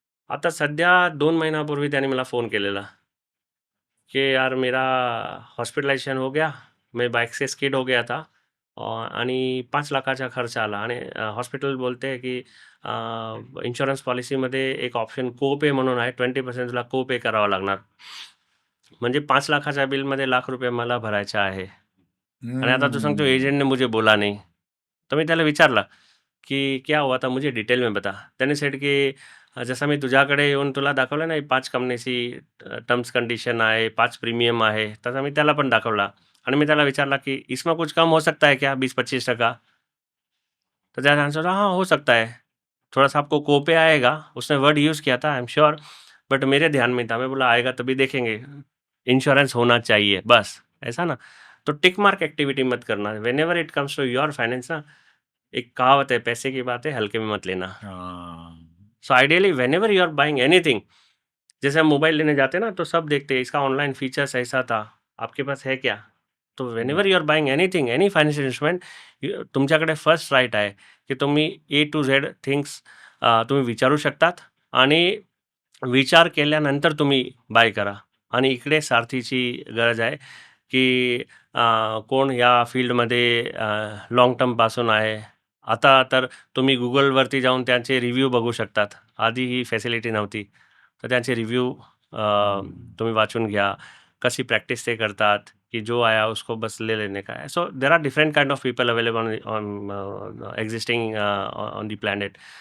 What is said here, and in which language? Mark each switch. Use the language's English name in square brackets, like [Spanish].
[Marathi] आता सध्या 2 महिन्यापूर्वी त्याने मला फोन केलेला की [Hindi] यार मेरा हॉस्पिटलायझेशन हो गया, मैं बाइक से स्किड हो गया था [Marathi] आणि 5 लाखाचा खर्च आला. आणि हॉस्पिटल बोलते की इन्शुरन्स पॉलिसीमध्ये एक ऑप्शन को-पे म्हणून आहे, 20% तुला को-पे करावं लागणार. म्हणजे 5 लाखाच्या बिलमध्ये ₹1,00,000 मला भरायचे आहे. आणि आता तू सांगतो एजंटने [Hindi] मुझे बोला नहीं. [Marathi] तर मी त्याला विचारलं [Hindi] की क्या हुआ था मुझे डिटेल में बता. [Marathi] त्याने सेड की जसं मी तुझ्याकडे येऊन तुला दाखवलं नाही 5 कंपनीची टर्म्स कंडिशन आहे, 5 प्रीमियम आहे, तसा मी त्याला पण दाखवला आणि मी त्याला विचारला की [Hindi] इसमें कुछ कम हो सकता है क्या [Marathi] 20-25%? तो त्याने [Hindi] आंसर हाँ हो सकता है, थोड़ा सा आपको कोपे आएगा. उसने वर्ड यूज़ किया था [English] I am sure, [Hindi] बट मेरे ध्यान में था. मैं बोला आएगा तभी देखेंगे, इंश्योरेंस होना चाहिए बस, ऐसा ना. तो टिक मार्क एक्टिविटी मत करना [English] whenever it comes to your finance [Hindi] ना. एक कहावत है, पैसे की बात है हल्के में मत लेना. [English] so ideally whenever you are buying anything, [Hindi] जैसे हम मोबाइल लेने जाते हैं ना तो सब देखते हैं इसका ऑनलाइन फीचर्स ऐसा था, आपके पास है क्या. [Marathi] तो [English] whenever you are buying anything, [Marathi] any financial instrument, तुमच्याकडे फर्स्ट राईट आहे की तुम्ही ए टू झेड थिंग्स तुम्ही विचारू शकतात आणि विचार केल्यानंतर तुम्ही बाय करा. आणि इकडे सारथीची गरज आहे की कोण या फील्डमध्ये लाँग टर्मपासून आहे. आता तर तुम्ही गुगलवरती जाऊन त्यांचे रिव्ह्यू बघू शकतात. आधी ही फॅसिलिटी नव्हती. तर त्यांचे रिव्ह्यू तुम्ही वाचून घ्या. कशी प्रॅक्टिस ते करतात की [Hindi] जो आया उसको बस ले लेने का है. [English] So there are different kind of people available on existing on the planet.